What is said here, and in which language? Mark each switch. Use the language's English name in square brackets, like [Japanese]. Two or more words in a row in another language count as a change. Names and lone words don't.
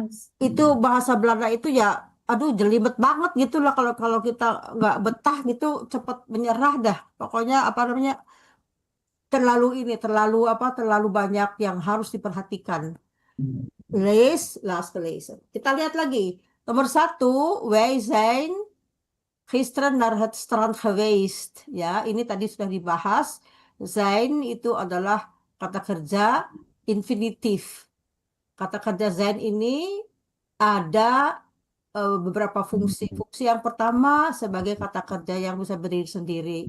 [Indonesian] Itu bahasa Belanda itu ya, aduh jelimet banget gitu lah, kalau kita nggak betah gitu cepat menyerah dah. Pokoknya apa namanya? Terlalu banyak yang harus diperhatikan. [Dutch] Las gelezen. [Indonesian] Kita lihat lagi. Nomor 1, [Dutch] wij zijn gisteren naar het strand geweest. [Indonesian] Ya, ini tadi sudah dibahas. Zijn itu adalah kata kerja infinitif. Kata kerja zijn ini ada beberapa fungsi. Fungsi yang pertama sebagai kata kerja yang bisa berdiri sendiri.